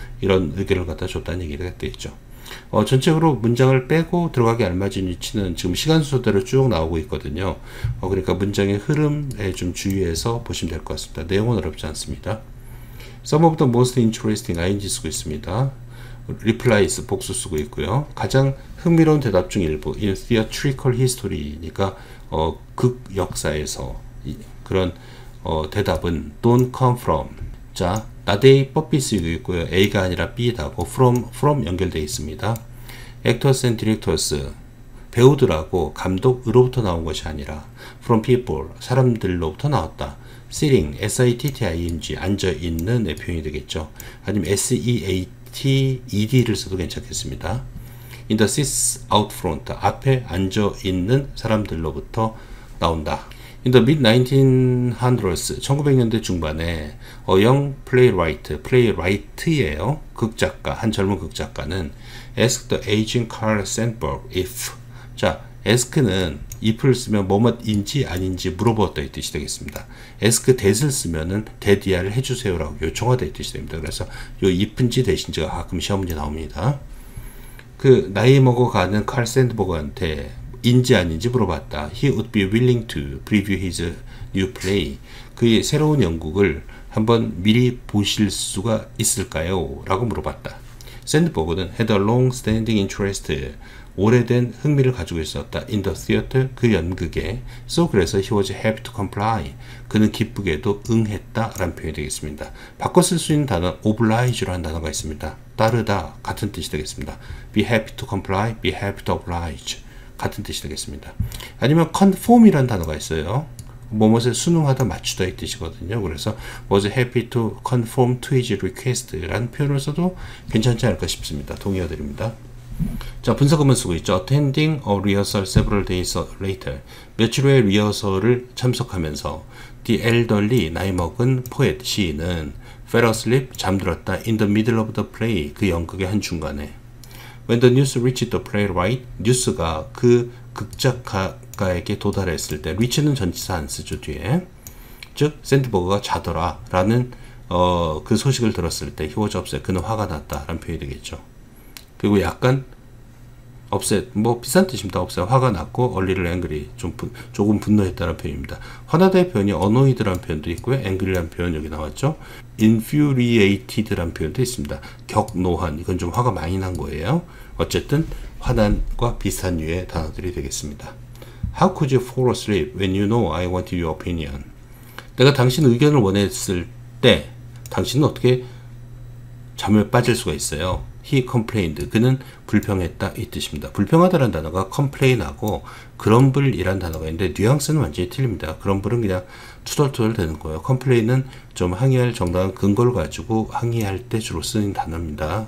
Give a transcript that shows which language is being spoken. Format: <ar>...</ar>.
<ko>이런 의견을 갖다 줬다는 얘기가 되겠죠. 전체적으로 문장을 빼고 들어가기 알맞은 위치는 지금 시간 순서대로 쭉 나오고 있거든요. 그러니까 문장의 흐름에 좀 주의해서 보시면 될 것 같습니다. 내용은 어렵지 않습니다.</ko> <en>Some of the most interesting,</en> <ko>ing 쓰고 있습니다. replies 복수 쓰고 있고요. 가장 흥미로운 대답 중 일부,</ko> <en>in theatrical history</en> <ko>니까 극 역사에서 그런 대답은</ko> <en>don't come from,</en> <ko>자 나데이 뽀삐 쓰고 있고요. A가 아니라 B다고 from 연결되어 있습니다.</ko> <en>actors and directors,</en> <ko>배우들하고 감독으로부터 나온 것이 아니라</ko> <en>from people,</en> <ko>사람들로부터 나왔다. sitting, sitting, 앉아있는 표현이 되겠죠. 아니면 seated를 써도 괜찮겠습니다.</ko> <en>in the seats out front,</en> <ko>앞에 앉아있는 사람들로부터 나온다.</ko> <en>In the mid-1900s,</en> <ko>1900년대 중반에</ko> <en>a young playwright예요.</en> <ko>극작가, 한 젊은 극작가는</ko> <en>asked the aging Carl Sandburg if, 자, ask는</en> <ko>if를 쓰면 뭐뭐인지 아닌지 물어보았다 이 뜻이 되겠습니다. ask that을 쓰면은 that이야를 해주세요라고 요청하다 이 뜻이 됩니다. 그래서 요 if인지 that인지가 가끔 시험 문제 나옵니다. 그 나이 먹어가는 칼 샌드버그한테 인지 아닌지 물어봤다.</ko> <en>He would be willing to preview his new play.</en> <ko>그의 새로운 연극을 한번 미리 보실 수가 있을까요? 라고 물어봤다. 샌드버그는</ko> <en>had a long-standing interest,</en> <ko>오래된 흥미를 가지고 있었다.</ko> <en>in the theater,</en> <ko>그 연극에.</ko> <en>so 그래서 he was happy to comply.</en> <ko>그는 기쁘게도 응했다 라는 표현이 되겠습니다. 바꿔 쓸 수 있는 단어 oblige라는 단어가 있습니다. 따르다 같은 뜻이 되겠습니다.</ko> <en>be happy to comply, be happy to oblige 같은 뜻이 되겠습니다.</en> <ko>아니면 conform이라는 단어가 있어요. 뭐뭇을 순응하다 맞추다 이 뜻이거든요. 그래서</ko> <en>was happy to conform to his request</en> <ko>라는 표현을 써도 괜찮지 않을까 싶습니다. 동의어드립니다. 자, 분석음은 쓰고 있죠.</ko> <en>attending a rehearsal several days later.</en> <ko>며칠 후에 리허설을 참석하면서</ko> <en>the elderly,</en> <ko>나이 먹은 poet, 시인은</ko> <en>fell asleep,</en> <ko>잠들었다.</ko> <en>in the middle of the play,</en> <ko>그 연극의 한중간에.</ko> <en>When the news reached the playwright,</en> <ko>뉴스가 그 극작가에게 도달했을 때, reach는 전치사 안 쓰죠, 뒤에. 즉, 샌드버그가 자더라 라는 그 소식을 들었을 때</ko> <en>he was upset,</en> <ko>그는 화가 났다 라는 표현이 되겠죠. 그리고 약간 upset, 뭐 비슷한 뜻입니다. upset, 화가 났고</ko> <en>a little angry,</en> <ko>조금 분노했다는 표현입니다. 화나다의 표현이 annoyed라는 표현도 있고요. angry라는 표현 여기 나왔죠. infuriated라는 표현도 있습니다. 격노한, 이건 좀 화가 많이 난 거예요. 어쨌든 화난과 비슷한 류의 단어들이 되겠습니다.</ko> <en>How could you fall asleep when you know I wanted your opinion?</en> <ko>내가 당신 의견을 원했을 때 당신은 어떻게 잠을 빠질 수가 있어요?</ko> <en>He complained.</en> <ko>그는 불평했다 이 뜻입니다. 불평하다라는 단어가 complain하고 grumble이라는 단어가 있는데 뉘앙스는 완전히 틀립니다. grumble은 그냥 투덜투덜 되는 거예요. complain은 좀 항의할 정당한 근거를 가지고 항의할 때 주로 쓰는 단어입니다.</ko>